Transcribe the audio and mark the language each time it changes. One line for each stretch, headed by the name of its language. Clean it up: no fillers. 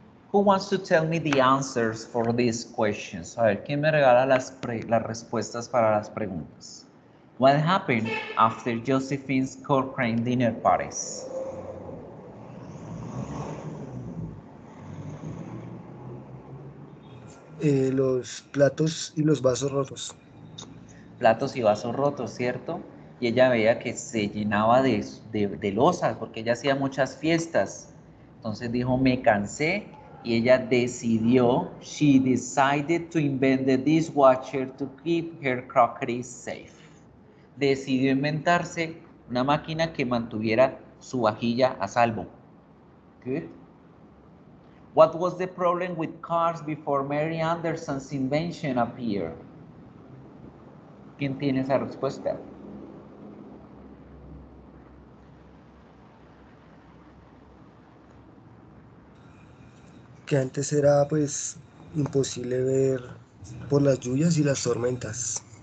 English: Who wants to tell me the answers for these questions?
Spanish: A ver, ¿quién me regala las respuestas para las preguntas?
English: What happened after Josephine's Cochrane dinner parties?
Spanish: Los platos y los vasos rotos. Platos y vasos rotos, ¿cierto? Y ella veía que se llenaba de losas porque ella hacía muchas fiestas. Entonces dijo, me cansé, y ella decidió,
English: she decided to invent the dishwasher to keep her crockery safe.
Spanish: Decidió inventarse una máquina que mantuviera su vajilla a salvo.
English: Good. What was the problem with cars before Mary Anderson's invention appeared?
Spanish: ¿Quién tiene esa respuesta? Que antes era pues imposible ver por las lluvias y las tormentas.